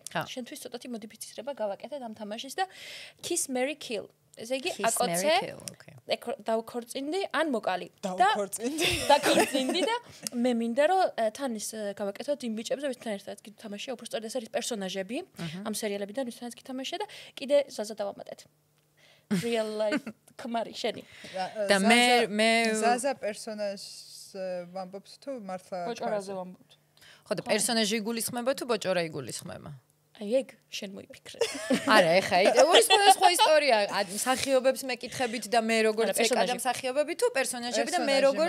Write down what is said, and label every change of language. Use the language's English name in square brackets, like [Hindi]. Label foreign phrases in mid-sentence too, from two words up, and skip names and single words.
[Georgian] შენთვის ცოტათი მოდიფიცირება გავაკეთე ამ თამაშის და [English] Kiss Marry Kill. [Georgian] ესე იგი აკოცე დავქორწინდი ან მოკალი. დავქორწინდი და მე მინდა რომ თან ის გავაკეთოთ იმ ბიჭებზე ვისთან ერთად გითამაშია, უფრო სწორად ეს არის პერსონაჟები ამ სერიალებიდან ვისთანაც გითამაშია და კიდე ზაზა დავამატეთ. [English] Real life [Georgian] ქმარი შენი. და მე ზაზა პერსონაჟს ვამბობთ თუ მართლა ბოჭორაზე ვამბობთ. ხო და პერსონაჟი იგულისხმება თუ ბოჭორა იგულისხმება? აი ეგ შენ მოიფიქრე. არა, ეხა ორი სხვა ისტორია. მსახიობებს მეკითხებით და მე როგორც ეკადა მსახიობები თუ პერსონაჟები და მე როგორც